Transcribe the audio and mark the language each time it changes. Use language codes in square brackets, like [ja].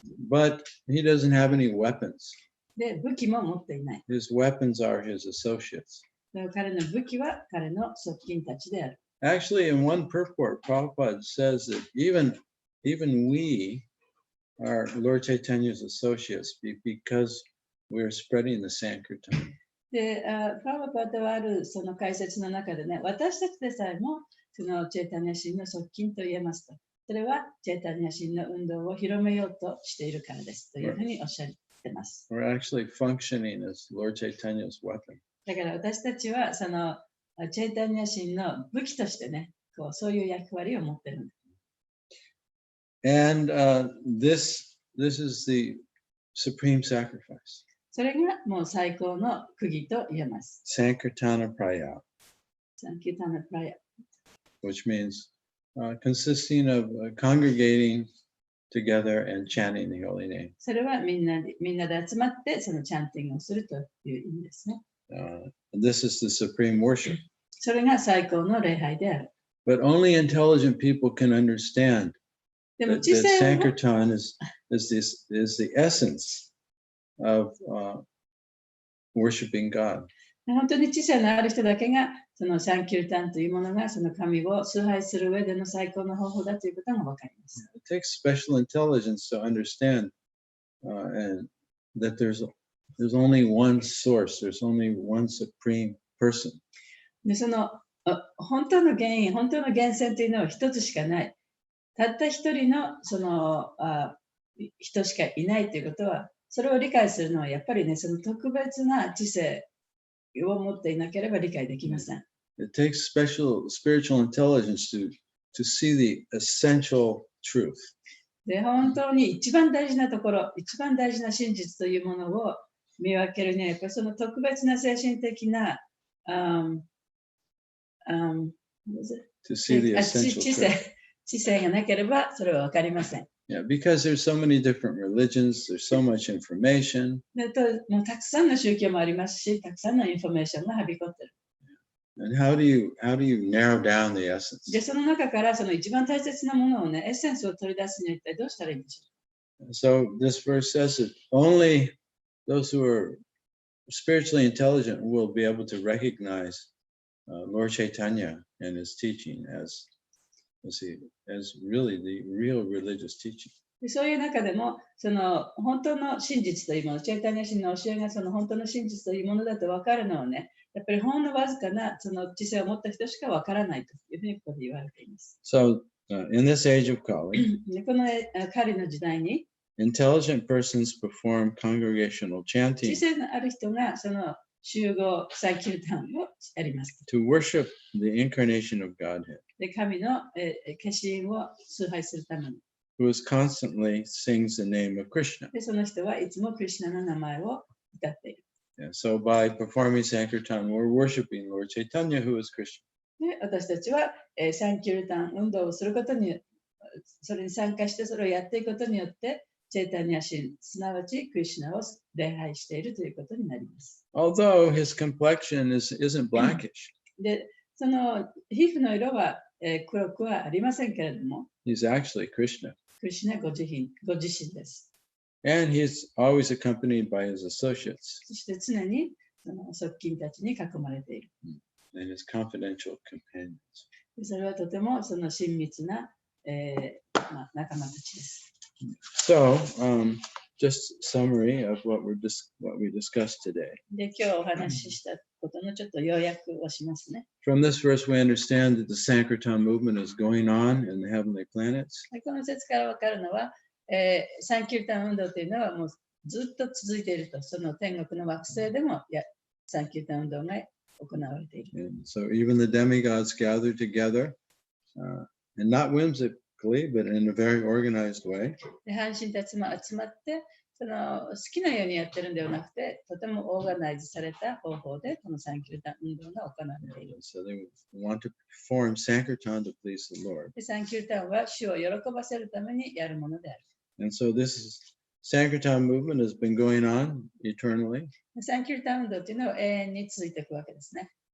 [en] But he doesn't have any weapons. [ja] で、武器も持っていない。 [en] His weapons are his associates. [ja] で、彼の武器は彼の側近たちである。 [en] Actually, in one purport, Prabhupada says that even we are Lord Chaitanya's associates because we are spreading the Sankirtan. [ja] で、プラバパタはあるその解説の中でね、私たちでさえもそのチェイタニア神の側近と言えますと。それはチェイタニア神の運動を広めようとしているからですというふうにおっしゃってます。 [en] We're actually functioning as Lord Chaitanya's weapon. [ja] だから私たちはそのチェイタニア神の武器としてね、そういう役割を持っているんです。 [en] And this is the supreme sacrifice. [ja] それがもう最高の釘と言えます。 [sa] Sankirtana Praya, [ja] サンキュータナプライア。 [en] which means consisting of congregating together and chanting the holy name. [ja] それはみんなで集まってそのチャンティングをするという意味ですね。 [en] This is the supreme worship. [ja] それが最高の礼拝である。 [en] But only intelligent people can understand [ja] でも [en] that [ja] 知性を [en] Sankirtan is the essence of worshiping God. [ja] 本当に知性のある人だけがそのサンキュータンというものがその神を崇拝する上での最高の方法だということが分かります。 [en] It takes special intelligence to understand and that there's only one source, there's only one supreme person. [ja] でその本当の原因、本当の源泉というのは一つしかない。たった一人のその人しかいないということは、それを理解するのはやっぱりね、その特別な知性を持っていなければ理解できません。 [en] It takes special spiritual intelligence to see the essential truth. [ja] で、本当に一番大事なところ、一番大事な真実というものを見分けるには、やっぱりその特別な精神的な、 [en] To see the essential truth. [ja] 知性がなければそれは分かりません。 [en] Yeah, because there's so many different religions, there's so much information. [ja] もうたくさんの宗教もありますし、たくさんのインフォメーションがはびこっている。 [en] And how do you narrow down the essence? [ja] で、その中からその一番大切なものをね、エッセンスを取り出すには一体どうしたらいいんでしょ [en] So this verse says that only those who are spiritually intelligent will be able to recognize Lord Chaitanya and his teaching as really the real religious teaching. [ja] う。そういう中でも、その本当の真実というもの、チェイタニア神の教えがその本当の真実というものだと分かるのはね、やっぱりほんのわずかなその知性を持った人しか分からないというふうにここで言われています。 [en] So in this age of Kali, [ja] でこの狩りの時代に、 [en] intelligent persons perform congregational [ja] 知 [en] chanting [ja] 性のある人がその集合サイキルタウンをやります。 [en] to worship the incarnation of Godhead, [ja] で神の化身を崇拝するために。 [en] who is constantly sings the name of Krishna. [ja] でその人はいつもクリシュナの名前を歌っている。 [en] Yeah, so by performing Sankirtan, we're worshiping Lord Chaitanya, who is Krishna. [ja] で私たちは、サンキルタン運動をすることに、それに参加してそれをやっていくことによって、チェイタニア神、すなわちクリシュナを礼拝しているということになります。 [en] Although his complexion isn't blackish, [ja] で、その皮膚の色は、黒くはありませんけれども、 [en] he's actually Krishna. [ja] クリシュナご自身です。 [en] And he's always accompanied by his associates [ja] そして常にその側近たちに囲まれている。 [en] and his confidential companions. [ja] でそれはとてもその親密な、仲間たちです。 [en] So, just summary of what we discussed today. [ja] で、今日お話ししたことのちょっと要約をしますね。 [en] From this verse, we understand that the Sankirtan movement is going on in the heavenly planets. [ja] でこの説から分かるのは、サンキルタン運動というのはもうずっと続いていると、その天国の惑星でもサンキルタン運動が行われている。 [en] And so even the demigods gather together, and not whimsically, but in a very organized way. [ja] で、半神たちも集まって、その好きなようにやってるんではなくて、とてもオーガナイズされた方法で、このサンキルタン運動が行われている。 [en] So they want to perform Sankirtan to please the Lord. [ja] で、サンキルタンは主を喜ばせるためにやるものである。 [en] And so this Sankirtan movement has been going on eternally. [ja] でサンキルタン運動というのは永遠に続いていくわけですね。